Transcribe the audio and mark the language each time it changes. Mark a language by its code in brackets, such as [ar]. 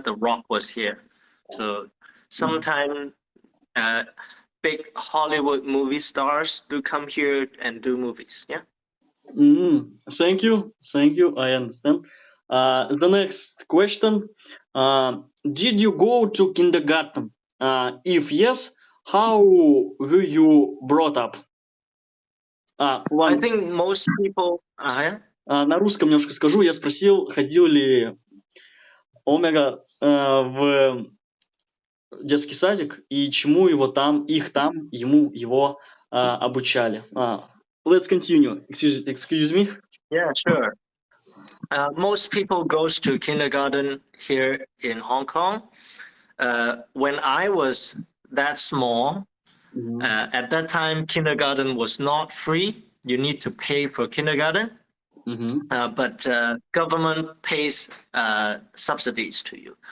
[en] The Rock was here. So sometime big Hollywood movie stars do come here and do movies. Yeah. Thank you. I understand. The next question: did you go to kindergarten? If yes, how were you brought up? I think most people. [ru] На русском немножко скажу. Я спросил, ходил ли Омега в детский садик и чему его там, его обучали. [en] Let's continue. Excuse me. Yeah, sure. Most people goes to kindergarten here in Hong Kong. When I was that small, at that time, kindergarten was not free. You need to pay for kindergarten. But government pays subsidies to you.